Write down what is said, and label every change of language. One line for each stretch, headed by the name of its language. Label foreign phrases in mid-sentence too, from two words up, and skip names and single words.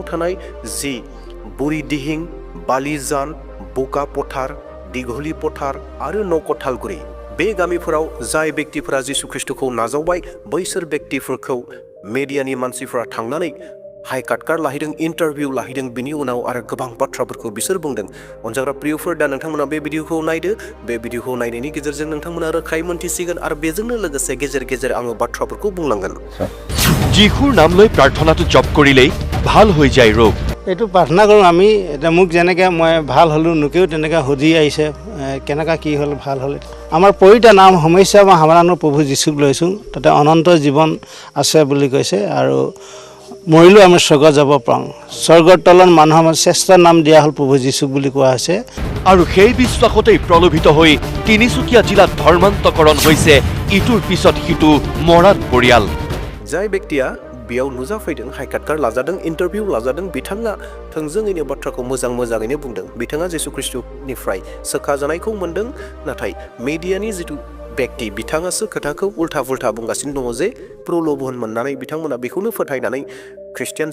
Bodo: थानाय जि बुरिदिहिं बालिजान बोका पथार दिघली पथार आरो नकथालगुरि बे गामिफोराव जाय व्यक्तिफोरा जिसु ख्रिस्टखौ नाजावबाय बैसोर व्यक्तिफोरखौ मिडियानि मानसिफोरा थांनानै हाइकार्ड लाहैदों इन्टारभिउ लाहैदों बिनि उनाव आरो गोबां बाथ्राफोरखौ बिसोर बुंदों अनजाग्रा प्रियफोर दा नोंथांमोना बे भिडिअखौ नायदो बे भिडिअखौ नायनायनि गेजेरजों नोंथांमोना रोखायै मोनथिसिगोन आरो बेजोंनो लोगोसे गेजेर आङो बाथ्राफोरखौ बुंलांगोन
Assamese: যিখুৰ নাম লৈ প্ৰাৰ্থনাটো জপ কৰিলেই ভাল হৈ যায় ৰোগ এইটো প্ৰাৰ্থনা কৰোঁ আমি এতিয়া মোক যেনেকৈ মই ভাল হ'লোঁ লোকেও তেনেকৈ সুধি আহিছে কেনেকুৱা কি হ'ল ভাল হ'লে আমাৰ পৰিতা নাম সমস্যা বা সমাধানৰ প্ৰভু যীশুক লৈছোঁ তাতে অনন্ত জীৱন আছে বুলি কৈছে আৰু মৰিলেও আমি স্বৰ্গত যাব পাৰোঁ স্বৰ্গৰ তলত মানুহৰ আমাৰ শ্ৰেষ্ঠ নাম দিয়া হ'ল প্ৰভু যীশুক বুলি কোৱা হৈছে আৰু সেই বিশ্বাসতেই প্ৰলোভিত হৈ তিনিচুকীয়া জিলাত ধৰ্মান্তকৰণ হৈছে ইটোৰ পিছত সিটো মৰাণ পৰিয়াল
Bodo: जाय व्यक्तिया बेयाव नुजाफैदों हाइकार्ड लाजादों इन्टारभिउ लाजादों बिथाङा थोंजोङैनो बाथ्राखौ मोजाङैनो बुंदों बिथाङा जिसु ख्रिस्टनिफ्राय सोखाजानायखौ मोन्दों नाथाय मिडियानि जितु व्यक्ति बिथाङासो खोथाखौ उल्था बुंगासिनो दङ जे प्रलोभन मोननानै बिथांमोना बेखौनो फोथायनानै ख्रिस्टियान